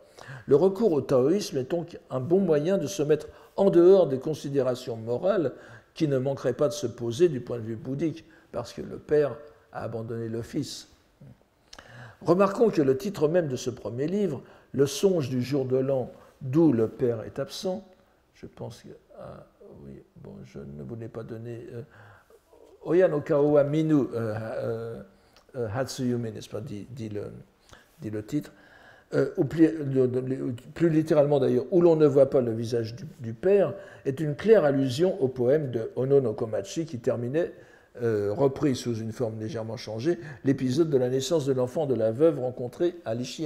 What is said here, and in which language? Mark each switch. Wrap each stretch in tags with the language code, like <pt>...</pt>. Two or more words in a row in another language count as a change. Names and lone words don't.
<fr>Le recours au taoïsme est donc un bon moyen de se mettre en dehors des considérations morales qui ne manqueraient pas de se poser du point de vue bouddhique, parce que le père a abandonné le fils. Remarquons que le titre même de ce premier livre, Le songe du jour de l'an, d'où le père est absent, je pense que... oui, bon, je ne vous l'ai pas donné...</fr> <ja>親の顔は見ぬ初夢,</ja> <fr>n'est-ce pas, dit le titre. Ou plus littéralement d'ailleurs, où l'on ne voit pas le visage du père, est une claire allusion au poème de Ono no Komachi qui terminait, repris sous une forme légèrement changée, l'épisode de la naissance de l'enfant de la veuve rencontrée à l'Ishiyama-dera.</fr>